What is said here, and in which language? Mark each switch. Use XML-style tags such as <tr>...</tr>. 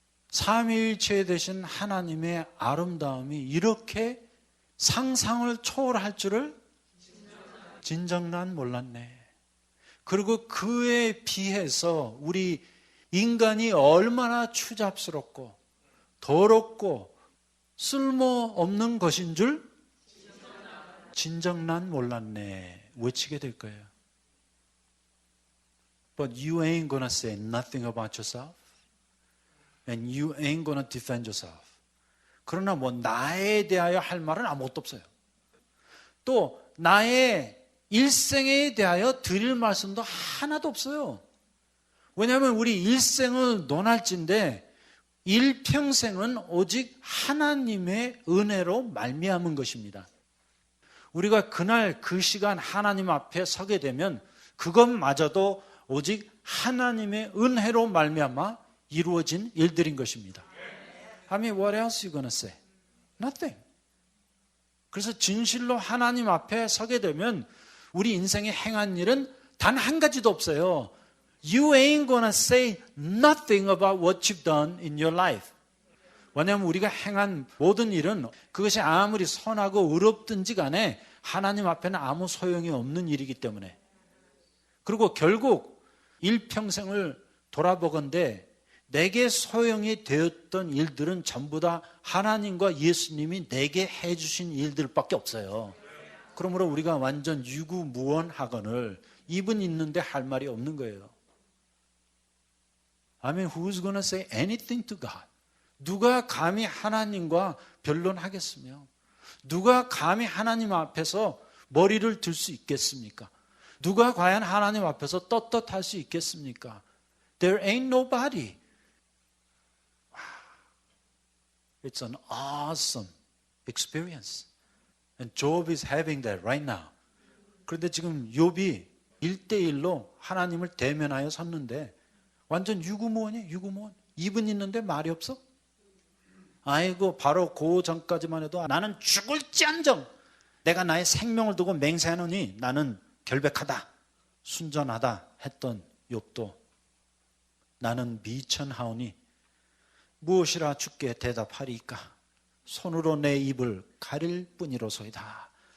<ko>삼위일체 되신 하나님의 아름다움이 이렇게 상상을 초월할 줄을 진정 난 몰랐네. 그리고 그에 비해서 우리 인간이 얼마나 추잡스럽고 더럽고 쓸모없는 것인 줄 진정 난 몰랐네. 외치게 될 거예요.</ko> <en>But you ain't gonna say nothing about yourself. And you ain't gonna defend yourself.</en> <ko>그러나 뭐 나에 대하여 할 말은 아무것도 없어요. 또 나의 일생에 대하여 드릴 말씀도 하나도 없어요. 왜냐하면 우리 일생은 논할진데 일평생은 오직 하나님의 은혜로 말미암은 것입니다. 우리가 그날 그 시간 하나님 앞에 서게 되면 그것마저도 오직 하나님의 은혜로 말미암아 이루어진 일들인 것입니다.</ko> <en>I mean, what else you gonna say? Nothing.</en> <ko>그래서 진실로 하나님 앞에 서게 되면 우리 인생에 행한 일은 단 한 가지도 없어요.</ko> <en>You ain't gonna say nothing about what you've done in your life.</en> <ko>왜냐하면 우리가 행한 모든 일은 그것이 아무리 선하고 의롭든지 간에 하나님 앞에는 아무 소용이 없는 일이기 때문에. 그리고 결국 일평생을 돌아보건대 내게 소용이 되었던 일들은 전부 다 하나님과 예수님이 내게 해주신 일들밖에 없어요. 그러므로 우리가 완전 유구무원하거늘 입은 있는데 할 말이 없는 거예요.</ko> <en>I mean, who's gonna say anything to God?</en> <ko>누가 감히 하나님과 변론하겠으며 누가 감히 하나님 앞에서 머리를 들 수 있겠습니까? 누가 과연 하나님 앞에서 떳떳할 수 있겠습니까?</ko> <en>There ain't nobody. It's an awesome experience. And Job is having that right now.</en> <ko>그런데 지금 욥이 1대1로 하나님을 대면하여 섰는데 완전 유구무원이에요. 유구무원. 입은 있는데 말이 없어? 아이고 바로 그 전까지만 해도 나는 죽을지언정 내가 나의 생명을 두고 맹세하노니 나는 결백하다 순전하다 했던 욥도 나는 미천하오니 무엇이라 주께 대답하리이까 손으로 내 입을 가릴 뿐이로소이다.</ko>